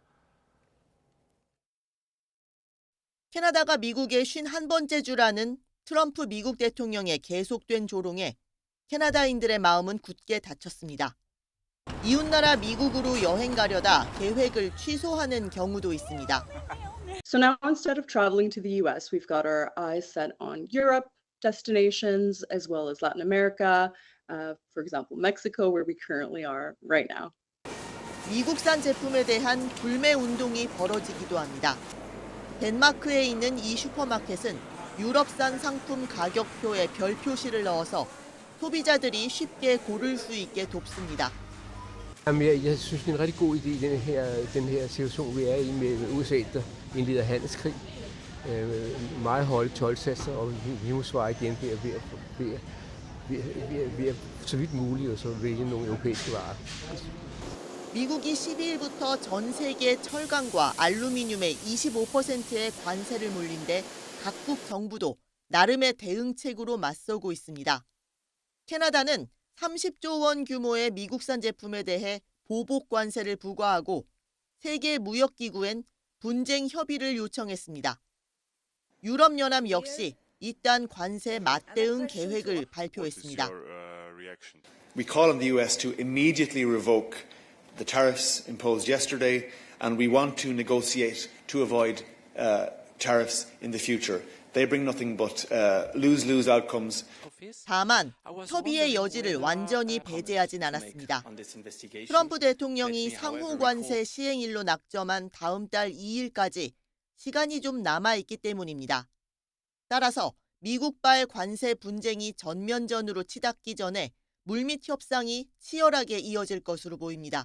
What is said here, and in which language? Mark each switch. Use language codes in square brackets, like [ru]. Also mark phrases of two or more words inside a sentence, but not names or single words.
[ko] 캐나다가 미국의 51번째 주라는 트럼프 미국 대통령의 계속된 조롱에 캐나다인들의 마음은 굳게 닫혔습니다. 이웃나라 미국으로 여행 가려다 계획을 취소하는 경우도 있습니다. [en] So now instead of traveling to the US, we've got our eyes set on Europe destinations as well as Latin America, for example, Mexico, where we currently are right now. [ko] 미국산 제품에 대한 불매 운동이 벌어지기도 합니다. 덴마크에 있는 이 슈퍼마켓은 유럽산 상품 가격표에 별 표시를 넣어서 소비자들이 쉽게 고를 수 있게 돕습니다. [da] Jeg synes, det er en rigtig god idé i den her situation, vi er i med USA, der indleder handelskrig. Meget høje toldsatser, og vi må svare igen ved så vidt muligt og så vælge nogle europæiske varer. [ko] 미국이 12일부터 전 세계 철강과 알루미늄의 25%의 관세를 물린 데 각국 정부도 나름의 대응책으로 맞서고 있습니다. 캐나다는 30조 원 규모의 미국산 제품에 대해 보복 관세를 부과하고 세계무역기구엔 분쟁 협의를 요청했습니다. 유럽연합 역시 이딴 관세 맞대응 계획을 발표했습니다. [en] We call on the US to immediately revoke the tariffs imposed yesterday, and we want to negotiate to avoid tariffs in the future. They bring nothing but lose-lose outcomes. [ko] 다만 협의의 여지를 완전히 배제하진 않았습니다. 트럼프 대통령이 상호 관세 시행일로 낙점한 다음 달 2일까지 시간이 좀 남아있기 때문입니다. 따라서 미국발 관세 분쟁이 전면전으로 치닫기 전에 물밑 협상이 치열하게 이어질 것으로 보입니다.